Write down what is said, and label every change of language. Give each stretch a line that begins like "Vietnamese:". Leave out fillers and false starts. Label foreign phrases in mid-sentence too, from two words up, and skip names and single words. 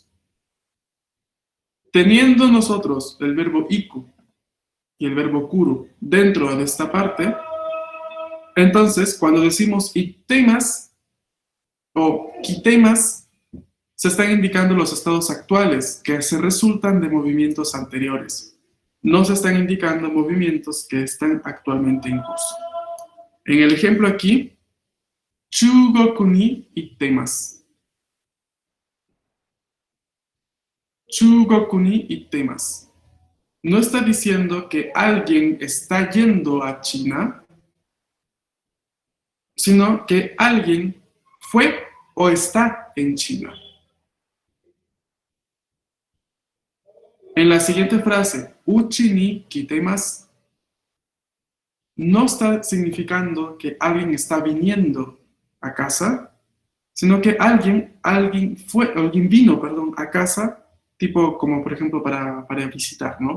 Spanish: Teniendo nosotros el verbo iku y el verbo kuru dentro de esta parte, entonces cuando decimos itemas o kitemas, se están indicando los estados actuales que se resultan de movimientos anteriores. No se están indicando movimientos que están actualmente en curso. En el ejemplo aquí,
Japanese: chugoku ni itemasu. Chugoku ni itemasu.
Spanish: No está diciendo que alguien está yendo a China, sino que alguien fue o está en China. En la siguiente frase,
Japanese: uchi ni kitemasu,
Spanish: no está significando que alguien está viniendo a casa, sino que alguien vino a casa, tipo como por ejemplo para visitar, ¿no?